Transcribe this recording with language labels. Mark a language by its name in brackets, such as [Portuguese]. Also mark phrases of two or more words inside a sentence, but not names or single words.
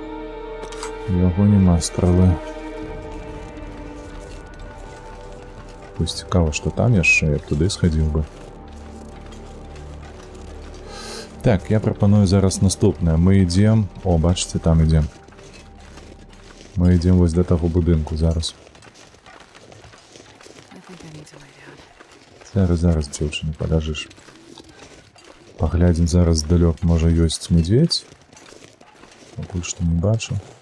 [Belarusian] У яго нема стралы. Вось цікава, што там яшчэ, я б туды схадзіў бы. Так, я прапаную зараз наступнае. Мы ідзем... О, бачыце, там ідзем. Мы ідзем вось да таго будынку зараз. [English] I think I need to lay down. [Belarusian] Зараз, дзяўчыны, падажыш. Паглядзім зараз здалёк, можа ёсць медведь. Пакуль што не бачу.